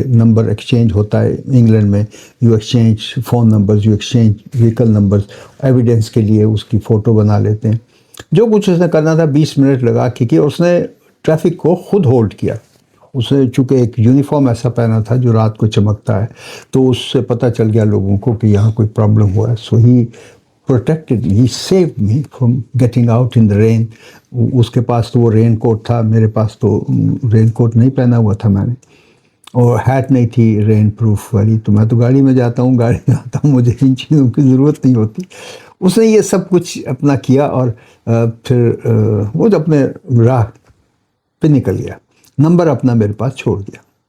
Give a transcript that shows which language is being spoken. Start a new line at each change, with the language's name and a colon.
Urdu: Number exchange ہوتا ہے England میں،
English: you exchange phone numbers, you exchange vehicle numbers,
Urdu: evidence کے لیے اس کی فوٹو بنا لیتے ہیں. جو کچھ اس نے کرنا تھا 20 منٹ لگا کے اس نے ٹریفک کو خود ہولڈ کیا. اس نے چونکہ ایک یونیفارم ایسا پہنا تھا جو رات کو چمکتا ہے، تو اس سے پتہ چل گیا لوگوں کو کہ یہاں کوئی پرابلم ہوا ہے.
English: So he protected me, he saved me from getting out in the rain.
Urdu: اس کے پاس تو وہ رین کوٹ تھا، میرے پاس تو رین کوٹ نہیں پہنا ہوا تھا میں نے، اور ہیٹ نہیں تھی رین پروف والی. تو میں تو گاڑی میں جاتا ہوں، گاڑی میں آتا ہوں، مجھے ان چیزوں کی ضرورت نہیں ہوتی. اس نے یہ سب کچھ اپنا کیا اور پھر وہ جو اپنے راہ پہ نکل گیا، نمبر اپنا میرے پاس چھوڑ دیا.